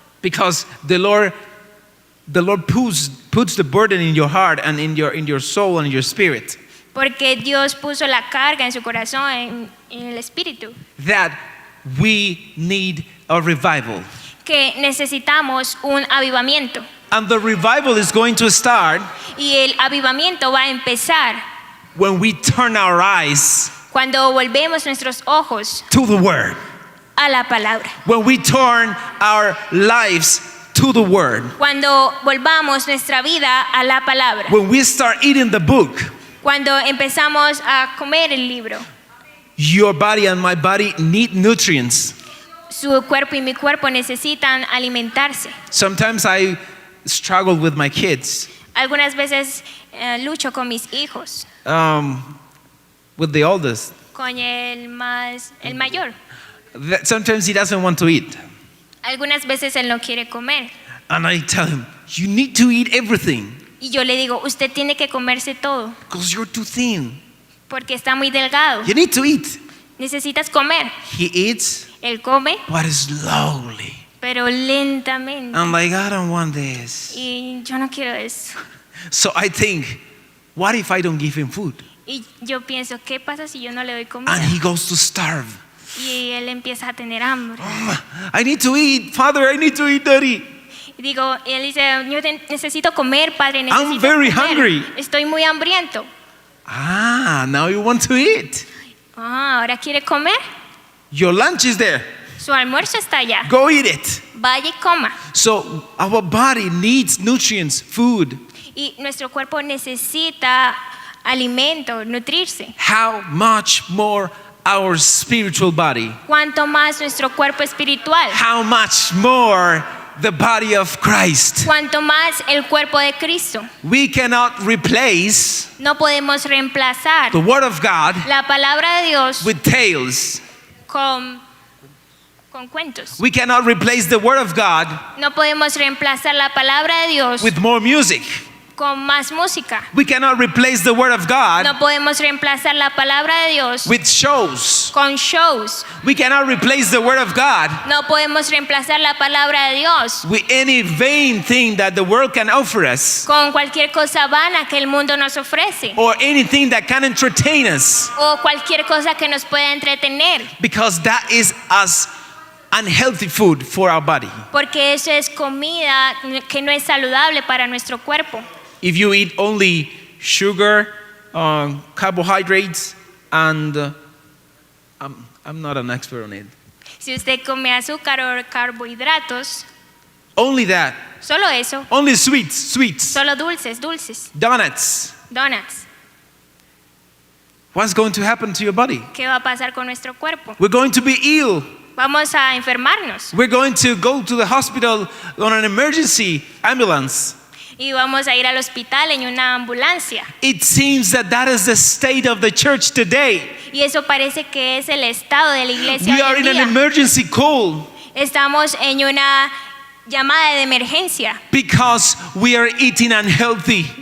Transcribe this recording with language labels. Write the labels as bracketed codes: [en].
[en] because the Lord puts the burden in your heart and in your soul and in your spirit, [es] porque Dios puso la carga en su corazón, en el espíritu, [en] that we need a revival. [es] que necesitamos un avivamiento. [en] And the revival is going to start [es] Y el avivamiento va a empezar [en] when we turn our eyes [es] cuando volvemos nuestros ojos [en] to the Word. [es] a la palabra. [en] When we turn our lives to the Word. [es] Cuando volvamos nuestra vida a la palabra. [en] When we start eating the book. [es] Cuando empezamos a comer el libro. [en] Your body and my body need nutrients. [es] Su cuerpo y mi cuerpo necesitan alimentarse. [en] Sometimes I struggle with my kids. [es] Algunas veces lucho con mis hijos, [en] With the oldest. [es] con el mayor. [en] that sometimes he doesn't want to eat. [es] Algunas veces él no quiere comer. [en] And I tell him, you need to eat everything [es] Y yo le digo, usted tiene que comerse todo [en] because you're too thin. [es] porque está muy delgado. [en] You need to eat. [es] Necesitas comer. [en] He eats, [es] Él come, [en] but slowly. [es] pero lentamente. [en] I'm like, I don't want this. [es] Y yo no quiero eso. [en] So I think, what if I don't give him food? [es] Y yo pienso, ¿qué pasa si yo no le doy comida? [en] And he goes to starve. [es] Y él empieza a tener hambre. [en] I need to eat, Father, I need to eat, Daddy. [es] Y digo, y él dice, yo necesito comer, padre, necesito [en] very [es] comer. [en] hungry. [es] Estoy muy hambriento. [en] Ah, now you want to eat. [es] Ahora quiere comer. [en] Your lunch is there. [es] Su almuerzo está allá. [en] Go eat it. [es] Vaya y coma. [en] So our body needs nutrients, food. [es] Y nuestro cuerpo necesita alimento, nutrirse. [en] How much more our spiritual body? [es] Cuanto más nuestro cuerpo espiritual. [en] How much more the body of Christ? [es] Cuanto más el cuerpo de Cristo. [en] We cannot replace [es] No podemos reemplazar [en] the Word of God [es] la palabra de Dios [en] with tales. [es] con cuentos. [en] We cannot replace the Word of God [es] No podemos reemplazar la palabra de Dios [en] with more music. [es] con más música. [en] We cannot replace the Word of God [es] No podemos reemplazar la palabra de Dios [en] with shows. [es] con shows. [en] We cannot replace the Word of God [es] No podemos reemplazar la palabra de Dios [en] with any vain thing that the world can offer us [es] con cualquier cosa vana que el mundo nos ofrece [en] or anything that can entertain us, [es] o cualquier cosa que nos pueda entretener, [en] because that is as unhealthy food for our body. [es] porque eso es comida que no es saludable para nuestro cuerpo. [en] If you eat only sugar, carbohydrates, and I'm not an expert on it. [es] Si usted come azúcar o carbohidratos, [en] Only that, [es] solo eso, [en] only sweets, [es] solo dulces, [en] donuts. [es] donuts, [en] What's going to happen to your body? [es] ¿qué va a pasar con nuestro cuerpo? [en] We're going to be ill. [es] Vamos a enfermarnos [en] We're going to go to the hospital on an emergency ambulance. [es] y vamos a ir al hospital en una ambulancia. [en] It seems that is the state of the church today. [es] Y eso parece que es el estado de la iglesia [en] We [es] hoy [en] are [es] en [en] in an [es] día. [en] emergency call [es] Estamos en una llamada de emergencia [en] because we are eating unhealthy.